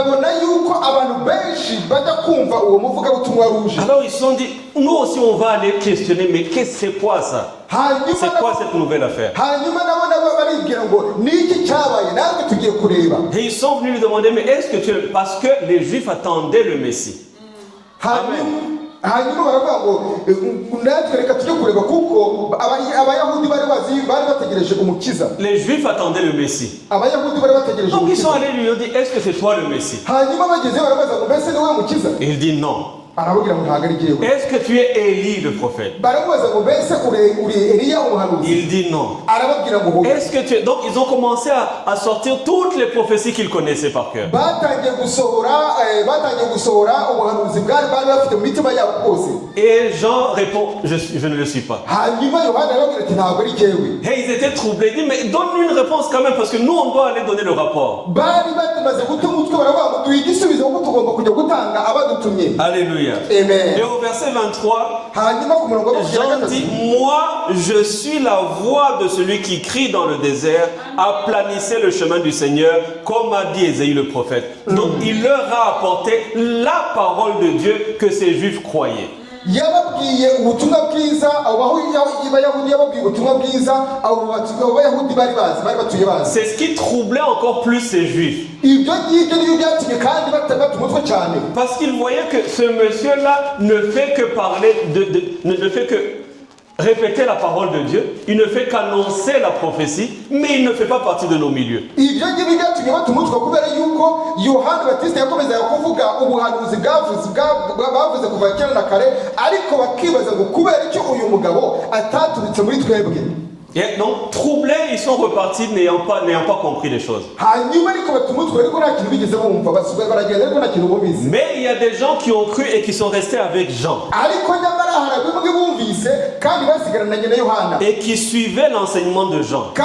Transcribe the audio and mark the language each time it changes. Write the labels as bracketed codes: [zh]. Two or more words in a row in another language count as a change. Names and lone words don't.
[fr] Alors ils se sont dit, nous aussi on va aller questionner, mais c'est quoi ça? C'est quoi cette nouvelle affaire? Et ils sont venus lui demander, mais est-ce que tu es... Parce que les Juifs attendaient le Messie. Amen. [rw] hanyuma baravuga ngo natwe reka tujye kureba kuko abayahudi bari bategereje umukiza. [fr] Les Juifs attendaient le Messie. [rw] Abayahudi bari bategereje [fr] Donc ils [rw] umukiza. [fr] sont allés lui dire, est-ce que c'est toi le Messie? [rw] Hanyuma bageze barabaza ngo mbese ni wowe mukiza? [fr] Il dit non. [rw] Arababwira ngo ntabwo ari jyewe. [fr] Est-ce que tu es Élie le prophète? [rw] Baramubaza ngo mbese uri Eliya umuhanuzi? [fr] Il dit non. [rw] Arababwira ngo hoya. [fr] Est-ce que tu es... Donc ils ont commencé à sortir toutes les prophéties qu'ils connaissaient par cœur. [rw] Batangiye gusohora ubuhanuzi bwari bafite mu mitima yabo bwose. [fr] Et Jean répond, je ne le suis pas. [rw] Hanyuma Yohana arababwira ati ntabwo ari jyewe. [fr] Et ils étaient troublés. Ils disent, mais donne-nous une réponse quand même parce que nous on doit aller donner le rapport. [rw] Bari bamaze guta umutwe baravuga ngo duhe igisubizo kuko tugomba kujya gutanga abadutumye. [fr] Alléluia. Amen. Et au verset 23, Jean dit, moi je suis la voix de celui qui crie dans le désert, aplanissez le chemin du Seigneur, comme a dit Ésaïe le prophète. Donc il leur a apporté la parole de Dieu que ces Juifs croyaient. [rw] Yababwiye ubutumwa bwiza abayahudi yababwiye ubutumwa bwiza abayahudi bari batuye bazi. [fr] C'est ce qui troublait encore plus ces Juifs. [rw] Ibyo ngibyo byatumye kandi batatu umutwe cyane. [fr] Parce qu'ils voyaient que ce monsieur-là ne fait que parler ne fait que répéter la parole de Dieu, il ne fait qu'annoncer la prophétie, mais il ne fait pas partie de nos milieux. [rw] Ibyo ngibyo byatumye batuma umutwe kubera yuko Yohana Batista yakomeza kuvuga ubuhanuzi bwavuze kuva kera na kare, ariko bakibaza ngo kubera icyo uyu mugabo ataturutse muri twebwe. [fr] Et donc, troublés, ils sont repartis n'ayant pas compris les choses. Mais il y a des gens qui ont cru et qui sont restés avec Jean. Et qui suivaient l'enseignement de Jean.